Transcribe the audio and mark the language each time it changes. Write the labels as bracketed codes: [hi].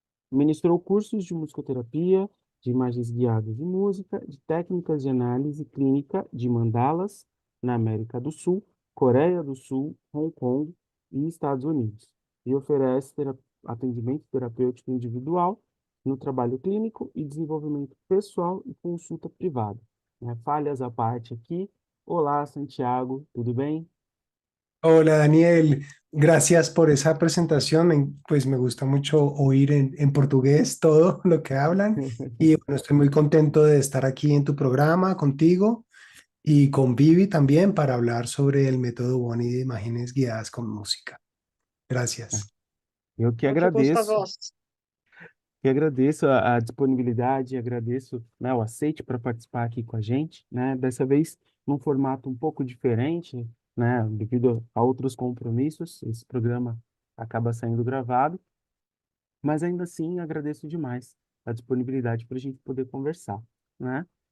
[pt] Ministrou cursos de musicoterapia, de imagens guiadas em música, de técnicas de análise clínica de mandalas na América do Sul, Coreia do Sul, Hong Kong e Estados Unidos. E oferece atendimento terapêutico individual no trabalho clínico e desenvolvimento pessoal e consulta privada. Né? Falhas à parte aqui. Olá, Santiago, tudo bem? [es] Hola Daniel, gracias por esa presentación. Pues me gusta mucho oír en portugués todo lo que hablan y bueno, estoy muy contento de estar aquí en tu programa contigo y con Vivi también para hablar sobre el método Boni de imágenes guiadas con música. Gracias. [pt] Eu que agradeço a disponibilidade, agradeço, né, o aceite para participar aqui com a gente, né, dessa vez num formato um pouco diferente, né, devido a outros compromissos, esse programa acaba saindo gravado, mas ainda assim agradeço demais a disponibilidade para a gente poder conversar, né?